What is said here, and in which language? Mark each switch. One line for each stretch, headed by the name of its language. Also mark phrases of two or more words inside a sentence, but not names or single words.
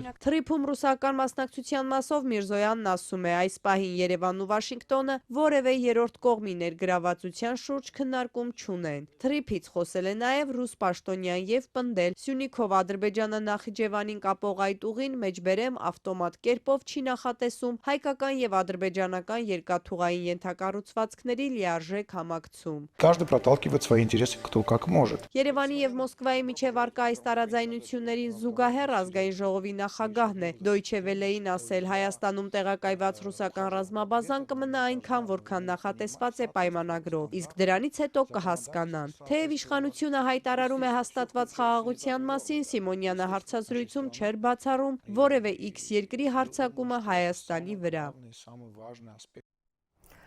Armenian: Թրիփում ռուսական մասնակցության մասով Միրզոյանն ասում է, այս պահին Երևանն ու Վաշինգտոնը որևէ երրորդ կողմի ներգրավվածության շուրջ քննարկում չունեն։ Թրիփից խոսել է նաև ռուս պաշտոնյան եւ պնդել Սյունիքով Ադրբեջանը Նախիջևանին կապող այդ ուղին մեջբերեմ ավտոմատ կերպով չի նախատեսում հայկական եւ ադրբեջանական երկաթուղային ենթակառուցվածքների լիարժեք համակցում։
Russian: Каждый проталкивает свои интересы кто как может։
Armenian: Երևանի եւ Մոսկվայի միջև արկա այս տարաձայնություններին զուգահեռ ազգային ժողովի նախագահն է Դոյչե Վելեին ասել, Հայաստանում տեղակայված ռուսական ռազմաբազան կմնա այնքան, որքան նախատեսված է պայմանագրով, իսկ դրանից հետո կհասկանան։ Թեև իշխանությունը հայտարարում է հաստատված խաղաղության մասին, Սիմոնյանը հարցազրույցում չէր բացառում որևէ X երկրի հարձակումը Հայաստանի վրա։